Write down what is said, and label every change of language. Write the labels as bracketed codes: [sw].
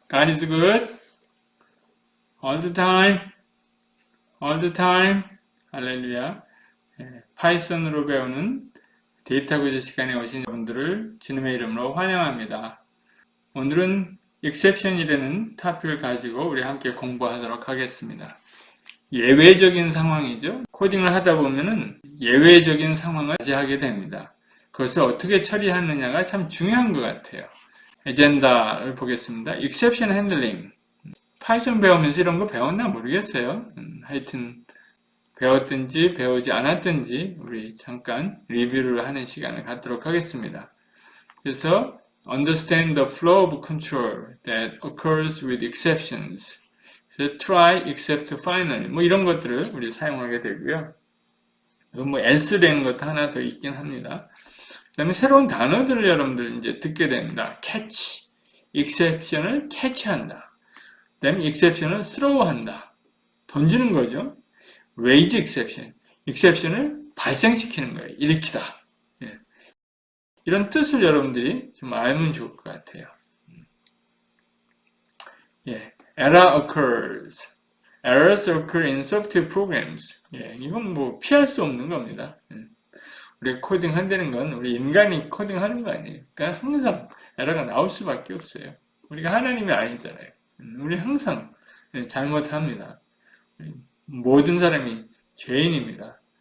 [en] God is good all the time, all the time. [ko] 할렐루야. 파이썬으로 배우는 데이터 구조 시간에 오신 분들을 주님의 이름으로 환영합니다. 오늘은 exception이라는 토픽을 가지고 우리 함께 공부하도록 하겠습니다. 예외적인 상황이죠. 코딩을 하다 보면은 예외적인 상황을 맞이하게 됩니다. 그것을 어떻게 처리하느냐가 참 중요한 것 같아요. 에젠다를 보겠습니다. exception handling. 파이썬 배우면서 이런 거 배웠나 모르겠어요. 하여튼 배웠든지 배우지 않았든지 우리 잠깐 리뷰를 하는 시간을 갖도록 하겠습니다. [en] 그래서 understand the flow of control that occurs with exceptions. [ko] 그래서 try, except, final 뭐 이런 것들을 우리 사용하게 되고요. 뭐 else라는 것도 하나 더 있긴 합니다. 그 다음에 새로운 단어들을 여러분들 이제 듣게 됩니다. catch, exception을 캐치한다. 그 다음에 exception을 throw한다. 던지는 거죠. [en] raise exception, [ko] exception을 발생시키는 거예요. 일으키다. 예. 이런 뜻을 여러분들이 좀 알면 좋을 것 같아요. [en] 예. error occurs. errors occur in software programs. [ko] 예. 이건 뭐 피할 수 없는 겁니다. 우리 코딩 한다는 건 우리 인간이 코딩하는 거 아니에요. 그러니까 항상 에러가 나올 수밖에 없어요. 우리가 하나님이 아니잖아요. 우리 항상 잘못합니다. 모든 사람이 죄인입니다.